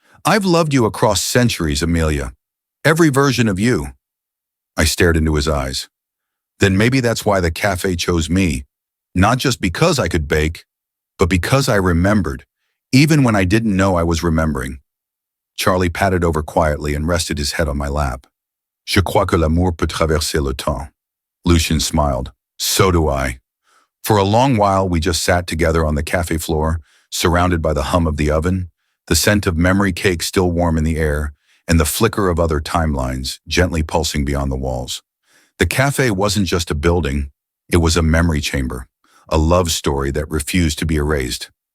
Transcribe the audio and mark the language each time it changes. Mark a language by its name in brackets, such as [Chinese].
[English] "I've loved you across centuries, Amelia. Every version of you." I stared into his eyes. Then maybe that's why the cafe chose me. Not just because I could bake, but because I remembered, even when I didn't know I was remembering. Charlie patted over quietly and rested his head on my lap. [French] "Je crois que l'amour peut traverser le temps." [English] Lucien smiled. "So do I." For a long while, we just sat together on the cafe floor, surrounded by the hum of the oven, the scent of memory cake still warm in the air, and the flicker of other timelines gently pulsing beyond the walls. The cafe wasn't just a building, it was a memory chamber, a love story that refused to be erased.